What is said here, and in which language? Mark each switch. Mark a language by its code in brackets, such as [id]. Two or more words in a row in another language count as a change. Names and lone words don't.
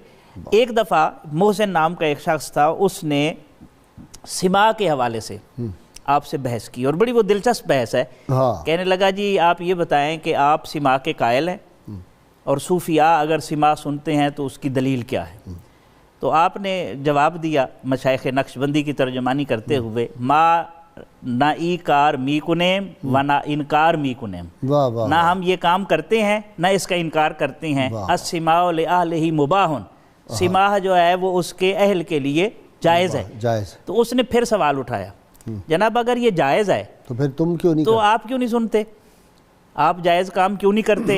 [ur] ایک دفعہ محسن نام کا ایک شخص تھا، اس نے سما کے حوالے سے آپ سے بحث کی، اور بڑی وہ دلچسپ بحث ہے۔ کہنے لگا جی آپ یہ بتائیں کہ آپ سما کے قائل ہیں، اور صوفیاء اگر سما سنتے ہیں تو اس کی دلیل کیا ہے؟ تو آپ نے جواب دیا مشائخ نقشبندی کی ترجمانی کرتے ہوئے، [fa] ما نہ ای کار می کنیم و نہ انکار می کنیم، [ur] نہ ہم یہ کام کرتے ہیں نہ اس کا انکار کرتے ہیں۔ [ar] السماع لأہلہ مباحٌ، [ur] سماع جو ہے وہ اس کے اہل کے لیے جائز ہے۔ تو اس نے پھر سوال اٹھایا، جناب اگر یہ جائز ہے تو پھر تم کیوں نہیں، تو آپ کیوں نہیں سنتے، آپ جائز کام کیوں نہیں کرتے؟